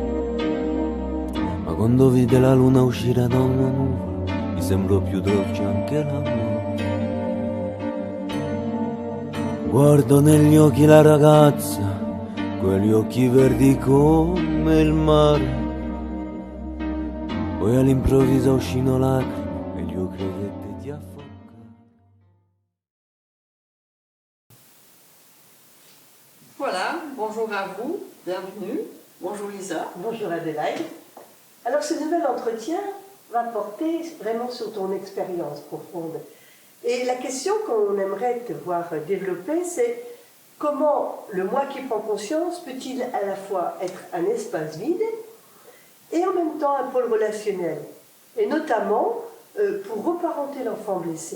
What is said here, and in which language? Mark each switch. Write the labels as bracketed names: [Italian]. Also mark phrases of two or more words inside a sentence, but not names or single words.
[Italian] Ma quando vide la luna uscire da una nuvola, mi sembrò più dolce anche la morte. Guardo negli occhi la ragazza, quegli occhi verdi come il mare. Poi all'improvviso uscì una lacrima e io credette di affogare. [French] Voilà, bonjour à vous, bienvenue. Bonjour Lisa. Bonjour Adélaïde. Alors ce nouvel entretien va porter vraiment sur ton expérience profonde. Et la question qu'on aimerait te voir développer, c'est comment le moi qui prend conscience peut-il à la fois être un espace vide et en même temps un pôle relationnel, et notamment pour reparenter l'enfant blessé.